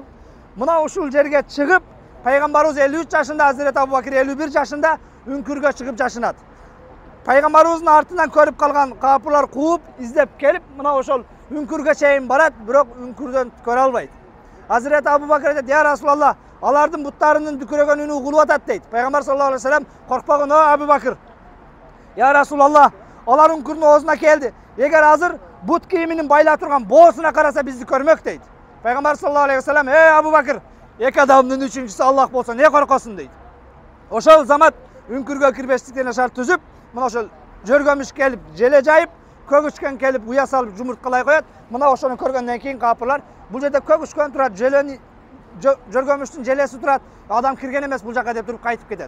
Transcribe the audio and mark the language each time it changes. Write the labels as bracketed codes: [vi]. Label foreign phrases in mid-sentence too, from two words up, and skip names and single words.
[ky] Мына ушул жерге чыгып, пайгамбарыбыз 53 жашында, Hazreti Abu Bakr 51 жашында үңкүргө чыгып жашынат. Пайгамбарыбыздын артынан көрүп калган капылар кууп, издеп келип, мына ошол үңкүргө чейин барат, бирок үңкүрдөн көрө албайт. Hazreti Abu Bakr айтат: [ar] "يا رسول الله, [ky] алардын буттарынын дүкүрөгөн үнү угулуп атат" дейт. Пайгамбар [ar] صلى الله عليه وسلم: [ky] "Коркпогун, о Абу Bakr. [ar] يا رسول الله, [ky] алар үңкүрдүн оозуна келди. Эгер азыр бут кийиминин байла турган боосуна караса бизди көрмөк" дейт. Пайгамбар [ar] صلى الله عليه وسلم: [ky] Абу Bakr, эки адамдын үчүнчүсү Аллах болсо не коркосуң" дейт. Ошол замат үңкүргө кирбештиктен шарт түзүп, мына ошол жөргөмүш келип, желе жайып, көгүчкөн келип, уя салып жумурткалай коет. Мына ошону көргөндөн кийин капырлар бул жерде көгүчкөн турат, желени жөргөмүштүн желеси турат, адам кирген эмес бул жака деп туруп кайтып кетет.